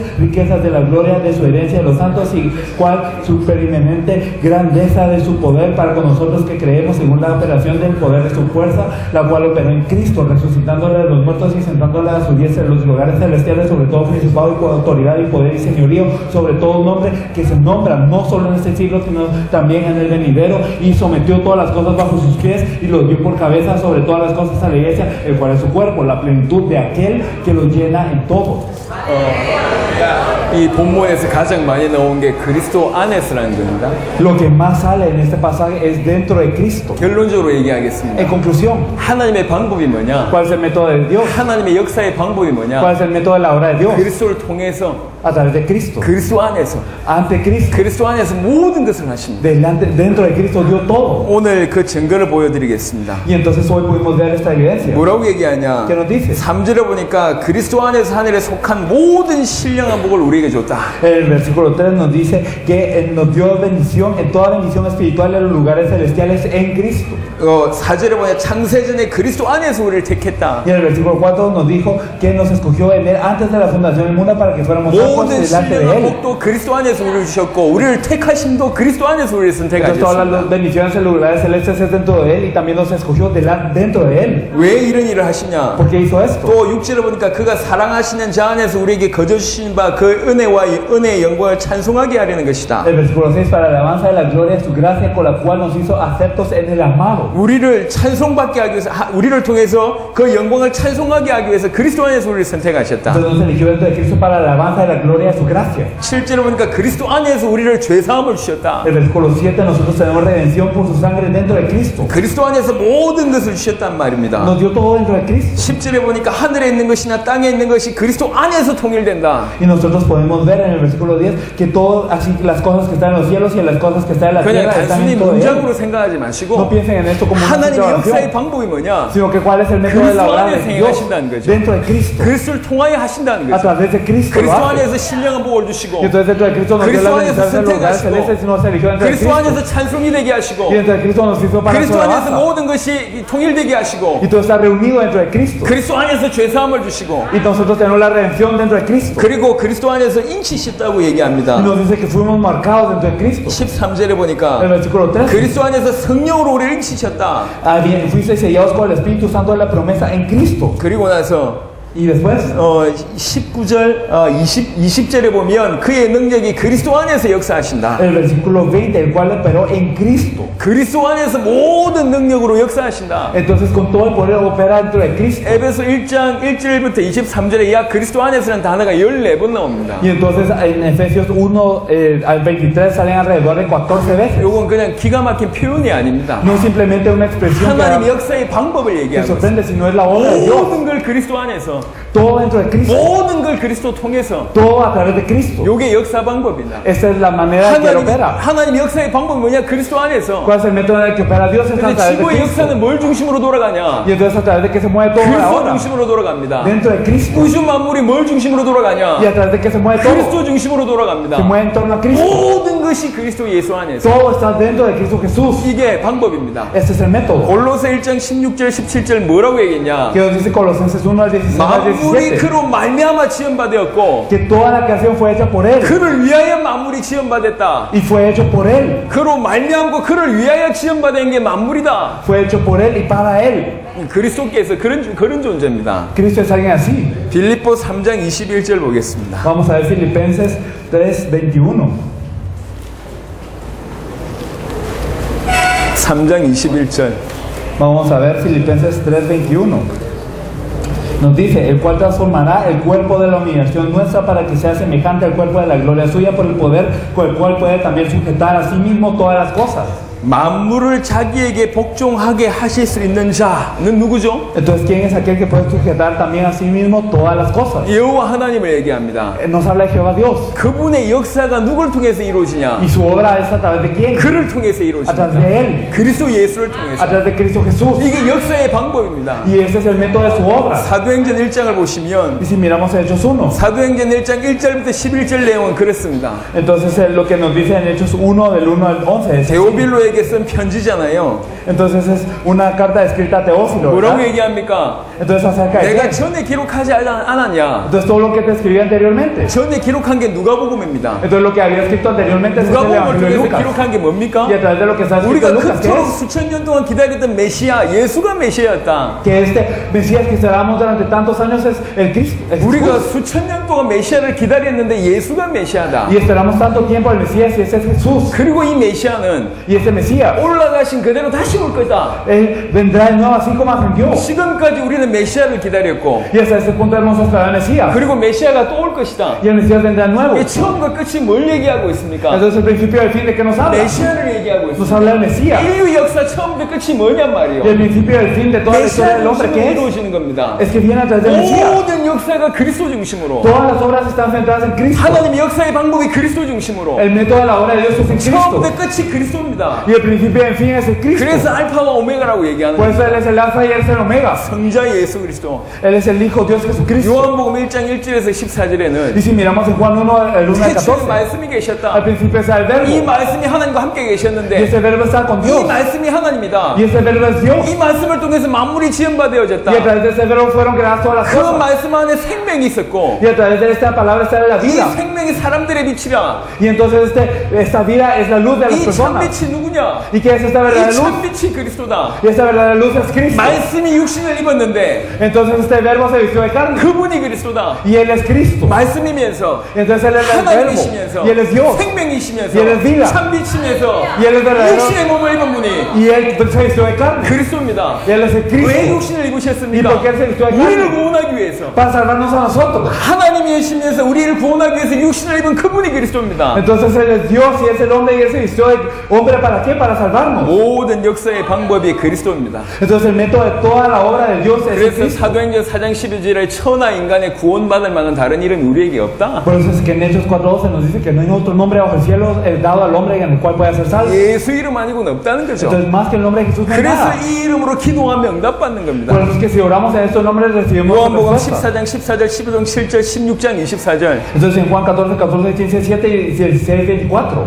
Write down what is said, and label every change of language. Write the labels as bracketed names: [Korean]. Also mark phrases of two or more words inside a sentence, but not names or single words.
[Spanish] riquezas de la gloria de su herencia de los santos, y cuál superiormente grandeza de su poder para con nosotros que creemos, según la operación del poder de su fuerza, la cual operó en Cristo, resucitándole de los muertos y sentándole a su diestra en los lugares celestiales, sobre todo principado y con autoridad y poder y señorío, sobre todo nombre que se nombra no solo en este siglo, sino también en el venidero, y sometió todas las cosas bajo sus pies y los dio por cabeza sobre todas las cosas a la iglesia, el cual es su cuerpo, la plenitud de aquel que lo llena en todo. [Korean] 이 본문에서 가장 많이 나온 게 그리스도 안에서라는 겁니다. [Spanish] Lo que más sale en este pasaje es dentro de Cristo. [Korean] 결론적으로 얘기하겠습니다. [Spanish] En conclusión, [Korean] 하나님의 방법이 뭐냐? [Spanish] ¿cuál es el método de Dios? [Korean] 하나님의 역사의 방법이 뭐냐? [Spanish] ¿Cuál es el método de la obra de Dios? [Korean] 그리스도를 통해서, [Spanish] A través de Cristo, [Korean] 그리스도 안에서, [Spanish] ante Cristo, [Korean] 그리스도 안에서 모든 것을 하십니다. [Spanish] dentro de Cristo dio todo. [Korean] 오늘 그 증거를 보여드리겠습니다. [Spanish] Y entonces hoy pudimos ver esta evidencia. [Korean] 뭐라고 얘기하냐? [Spanish] ¿Qué nos dice? [Korean] 3절에 보니까 그리스도 안에서 하늘에 속한 모든 신령한 복을 우리에게 줬다. [Spanish] El versículo 3 nos dice que nos dio bendición, en toda bendición espiritual en los lugares celestiales en Cristo. [Korean] 4절에 보니까 창세전에 그리스도 안에서 우리를 택했다. [Spanish] Y el versículo 4 nos dijo que nos escogió en él antes de la fundación del mundo para que fuéramos santos [Korean] 모든 [Spanish] delante de [Korean] 신령한 [Spanish] él. [Korean] 복도 그리스도 안에서 우리를 주셨고 우리를 택하심도 그리스도 안에서 우리를 [Spanish] Entonces todas [Korean] 선택하셨습니다. [Spanish] las bendiciones en los lugares celestes es dentro de él, y también nos escogió dentro de él. [Korean] 왜 이런 일을 하시냐? [Spanish] ¿Por qué hizo esto? [Korean] 또 6절에 보니까 그가 사랑하시는 자 안에서 우리에게 거저 주신 바 그 은혜와 은혜의 영광을 찬송하게 하려는 것이다. [Spanish] El versículo 6, para la alabanza de la gloria de su gracia con la cual nos hizo aceptos en el amado. [Korean] 우리를 찬송받게 하기 위해서 우리를 통해서 그 영광을 찬송하게 하기 위해서 그리스도 안에서 우리를 선택하셨다. [Spanish] Entonces nos eligió dentro de Cristo para la alabanza de la gloria de su gracia. [Korean] 실제로 보니까 그리스도 안에서 우리를 죄 사함을 주셨다. [Spanish] El versículo 7, nosotros tenemos redención por su sangre dentro de Cristo. [Korean] 그리스도 안에서 모든 것을 주셨단 말입니다. [Spanish] Nos dio todo dentro de Cristo. [Korean] 10절에 보니까 하늘에 있는 것이나 땅에 있는 것이 그리스도 안에서 통일된다. [Spanish] Y nosotros podemos ver en el versículo 10 que todo, así las cosas que están en los cielos y las cosas que están en la [Korean] 그냥 [Spanish] tierra están [Korean] 단순히 [Spanish] dentro de [Korean] 문장으로 [Spanish] él. [Korean] 생각하지 [Spanish] No [Korean] 마시고 [Spanish] piensen en esto como una [Korean] 하나님의 역사의 [Spanish] situación, [Korean] 방법이 뭐냐? [Spanish] sino que cuál es el método de la obra de [Korean] 그리스도 안에서 [Spanish] Dios [Korean] 행하신다는 거죠. [Spanish] dentro de Cristo, [Korean] 그리스도를 통하여 하신다는 [Spanish] a [Korean] 거죠. [Spanish] través de Cristo. Lo [Korean] 그리스도 [Spanish] hace. [Korean] 안에서 신령한 복을 주시고 [Spanish] Y entonces dentro de Cristo nos dio [Korean] 그리스도 [Spanish] la [Korean] 안에서 [Spanish] bendición de los lugares [Korean] 선택하시고 [Spanish] celestes y nos eligió dentro de [Korean] 그리스도 [Spanish] Cristo. [Korean] 안에서 찬송이 되게 하시고 [Spanish] Y dentro de Cristo nos hizo para su [Korean] 그리스도 안에서 [Spanish] alabanza. [Korean] 모든 것이 통일되게 하시고 [Spanish] Y todo está reunido dentro de Cristo. [Korean] 그리스도 안에서 죄사함을 주시고 [Spanish] Y nosotros tenemos la redención dentro de Cristo. [Korean] 그리고 그리스도 안에서 인치셨다고 [Spanish] Y [Korean] 얘기합니다. [Spanish] nos dice que fuimos marcados dentro de Cristo. [Korean] 13절에 [Spanish] El [Korean] 보니까 [Spanish] versículo 3. [Korean] 그리스도 안에서 성령으로 우리를 인치셨다. [Spanish] Bien, fuisteis sellados con el Espíritu Santo de la promesa en Cristo. [Korean] 그리고 나서 [Spanish] Y después, [Korean] 19절, 20절에 보면 그의 능력이 그리스도 안에서 역사하신다. [Spanish] el versículo 20, el cual operó en Cristo. [Korean] 그리스도 안에서 모든 능력으로 역사하신다. [Spanish] Entonces, con todo el poder opera dentro de Cristo. [Korean] 에베소 1장 1절부터 23절에 야 그리스도 안에서는 단어가 14번 나옵니다. [Spanish] Y entonces, en Efesios 1 al 23 salen alrededor de 14 veces. [Korean] 이건 그냥 기가 막힌 표현이 아닙니다. [Spanish] No es simplemente una expresión [Korean] 하나님 [Spanish] que [Korean] 역사의 방법을 얘기하고 있어요. [Spanish] sorprende, sino es la obra de Dios. [Korean] 모든 걸 그리스도 안에서, [Spanish] Todo dentro de Cristo. [Korean] 모든 걸 그리스도 통해서. [Spanish] Todo a través de Cristo. [Korean] 요게 역사 방법이다. [Spanish] Esta es la manera en que Él opera. [Korean] 하나님 역사의 방법이 뭐냐? 그리스도 안에서. [Spanish] ¿Cuál es el método en el que opera Dios? Es a [Korean] 근데 [Spanish] través de [Korean] 지구의 [Spanish] Cristo. [Korean] 역사는 뭘 중심으로 돌아가냐? [Spanish] Y entonces a través de que se mueve todo [Korean] 그리스도 [Spanish] ahora. [Korean] 중심으로 돌아갑니다. [Spanish] Dentro de Cristo. [Korean] 우주 만물이 뭘 중심으로 돌아가냐? [Spanish] Y a través de que se mueve todo. [Korean] 그리스도 중심으로 [Spanish] Se [Korean] 돌아갑니다. [Spanish] mueve en torno a Cristo. [Korean] 모든 것이 그리스도 예수 안에서. [Spanish] Todo está dentro de Cristo Jesús. [Korean] 이게 방법입니다. [Spanish] Este es el método. [Korean] 골로새 1장 16절 17절 뭐라고 얘기했냐? [Spanish] Que nos dice Colosenses 1 al 16 al [Korean] 만물이 [Spanish] 17. [Korean] 그로 말미암아 지음받았고 [Spanish] Que toda la creación fue hecha por Él. [Korean] 그를 위하여 만물이 지음받았다. [Spanish] Y fue hecho por Él. [Korean] 그로 말미암고 그를 위하여 지음받은 게 만물이다. [Spanish] Fue hecho por Él y para Él. [Korean] 그리스도께서 그런 존재입니다. [Spanish] Cristo es alguien así. [Korean] 빌립보 3장 21절 보겠습니다. [Spanish] Vamos a ver Filipenses 3:21. [Korean] 3장 21절. [Spanish] Vamos a ver Filipenses 3:21. Nos dice, el cual transformará el cuerpo de la humillación nuestra para que sea semejante al cuerpo de la gloria suya por el poder con el cual puede también sujetar a sí mismo todas las cosas. [Korean] 만물을 자기에게 복종하게 하실 수 있는 자는 누구죠? [Spanish] Entonces, ¿quién es aquel que puede sujetar también a sí mismo todas las cosas? [Korean] 여호와 하나님을 얘기합니다. [Spanish] Nos habla de Jehová Dios. [Korean] 그분의 역사가 누굴 통해서 이루어지냐? [Spanish] Y su obra es a través de quién? [Korean] 그를 통해서 [Spanish] A través [Korean] 이루어집니다. [Spanish] de Él. [Korean] 그리스도 예수를 [Spanish] A [Korean] 통해서. [Spanish] través de Cristo Jesús. [Korean] 이게 역사의 방법입니다. [Spanish] Y ese es el método de su obra. [Korean] 사도행전 1장을 보시면 [Spanish] Y si miramos Hechos 1, [Korean] 사도행전 1장 1절부터 11절 내용은 그렇습니다. [Spanish] entonces lo que nos dice en Hechos 1 del 1 al 11 es así. [Korean] 데오빌로에게 쓴 편지잖아요. [Spanish] Entonces es una carta escrita a Teófilo, [Korean] 뭐라고 [Spanish] ¿verdad? [Korean] 얘기합니까? [Spanish] Entonces acerca de [Korean] 내가 [Spanish] qué? [Korean] 전에 기록하지 않았냐? [Spanish] Entonces todo lo que te escribí anteriormente. [Korean] 전에 기록한 게 누가복음입니다. [Spanish] Entonces lo que había escrito anteriormente es el [Korean] 누가복음을 [Spanish] Evangelio de [Korean] 통해서 [Spanish] Lucas. [Korean] 기록한 게 뭡니까? [Spanish] Y a través de lo que está escrito [Korean] 우리가 [Spanish] en Lucas, ¿qué [Korean] 그토록 [Spanish] es? [Korean] 수천 년 동안 기다리던 메시아, 예수가 메시아였다. [Spanish] Que este Mesías que esperamos durante tantos años es el Cristo. es [Korean] 우리가 [Spanish] Jesús. [Korean] 수천 년 동안 메시아를 기다렸는데 예수가 메시아다. [Spanish] Y esperamos tanto tiempo al Mesías y ese es Jesús. [Korean] 그리고 이 메시아는 [Spanish] Y ese Mesías, [Korean] 올라가신 그대로 다시 올 거다. [Spanish] Él vendrá de nuevo así como ascendió. [Korean] 지금까지 우리는 메시아를 기다렸고 [Spanish] Y hasta ese punto hemos esperado al Mesías. [Korean] 그리고 메시아가 또 올 것이다. [Spanish] Y el Mesías vendrá de nuevo. [Korean] 이 처음과 끝이 뭘 얘기하고 있습니까? [Spanish] Entonces el principio y el fin de que nos habla. [Korean] 메시아를 얘기하고 [Spanish] Nos [Korean] 있습니다. [Spanish] habla del Mesías. [Korean] 인류 역사 처음부터 끝이 뭐냔 말이에요. [Spanish] Y el principio y el fin de toda la historia [Korean] 메시아 [Spanish] del hombre [Korean] 중심으로 [Spanish] que [Korean] 이루어지는 겁니다. [Spanish] es que viene a través del Mesías. [Korean] 모든 역사가 그리스도 중심으로. [Spanish] Todas las obras están centradas en Cristo. [Korean] 하나님 역사의 방법이 그리스도 중심으로. [Spanish] El método de la obra de Dios es en Cristo. [Korean] 처음부터 끝이 그리스도입니다. [Spanish] Y el principio y el fin es en Cristo. [Korean] 그래서 알파와 오메가라고 얘기하는 [Spanish] Por [Korean] 거예요. [Spanish] eso Él es el alfa y Él es el omega. [Korean] 성자 예수 그리스도. [Spanish] Él es el Hijo Dios Jesucristo. [Korean] 요한복음 1장 1절에서 14절에는 [Spanish] Y si miramos en Juan 1, el 1 al [Korean] 태초에 [Spanish] 14, [Korean] 말씀이 [Spanish] al [Korean] 계셨다. [Spanish] principio está el [Korean] 이 [Spanish] verbo. [Korean] 말씀이 하나님과 함께 [Spanish] Y [Korean] 계셨는데 [Spanish] ese verbo está con [Korean] 이 [Spanish] Dios. [Korean] 말씀이 하나님이다. [Spanish] Y ese verbo es Dios. [Korean] 이 말씀을 통해서 만물이 지음받아졌다. [Spanish] Y a través de ese verbo fueron creadas todas las [Korean] 그 [Spanish] cosas. [Korean] 말씀 안에 생명이 있었고 [Spanish] Y a través de esta palabra está la [Korean] 이 [Spanish] vida. [Korean] 생명이 사람들의 빛이라. [Spanish] Y entonces esta vida es la luz de las [Korean] 이 [Spanish] personas. [Korean] 참빛이 누구냐? 무엇이냐? [Spanish] ¿Y qué es esta [Korean] 이 [Spanish] verdadera luz? [Korean] 참빛이 그리스도다. [Spanish] Y esta verdadera luz es Cristo. [Korean] 말씀이 육신을 입었는데 [Spanish] Entonces este verbo se vistió de carne. [Korean] 그분이 그리스도다. [Spanish] Y Él es Cristo. [Korean] 말씀이면서 [Spanish] Entonces Él es el verbo. [Korean] 하나님이시면서 [Spanish] Y Él es Dios. [Korean] 생명이시면서 [Spanish] Y Él es vida. [Korean] 참빛이면서 [Spanish] Y Él es verdadero. [Korean] 육신의 몸을 입은 분이 [Spanish] Y Él se vistió de carne. [Korean] 그리스도입니다. [Spanish] Y Él es el [Korean] 왜 [Spanish] Cristo. [Korean] 육신을 [Spanish] ¿Y [Korean] 입으셨습니까? [Spanish] por qué Él se vistió de [Korean] 우리를 [Spanish] carne? [Korean] 구원하기 위해서. [Spanish] Para salvarnos a nosotros. [Korean] 하나님이시면서 우리를 구원하기 위해서 육신을 입은 그분이 그리스도입니다. [Spanish] Entonces Él es Dios y es el hombre y Él se vistió de hombre ¿para qué? Para salvarnos. [Korean] 모든 역사의 방법이 그리스도입니다. [Spanish] Entonces el método de toda la obra de Dios es [Korean] 그래서 [Spanish] Cristo. [Korean] 사도행전 4장 12절에 천하 인간의 구원받을 만한 다른 이름이 우리에게 없다. [Spanish] Por eso es que en Hechos 4:12 nos dice que no hay otro nombre bajo el cielo dado al hombre en el cual pueda ser salvo. [Korean] 예수 이름 아니고는 없다는 거죠. [Spanish] Entonces más que el nombre de Jesús no hay [Korean] 그래서 [Spanish] nada. [Korean] 이 이름으로 기도하면 응답받는 겁니다. [Spanish] Por eso es que si oramos en estos nombres recibimos [Korean] 요한복음 [Spanish] respuesta. [Korean] 14장 14절 15장 7절 16장 24절 [Spanish] Entonces en Juan 14, 14, 15, 7 y 16, 24.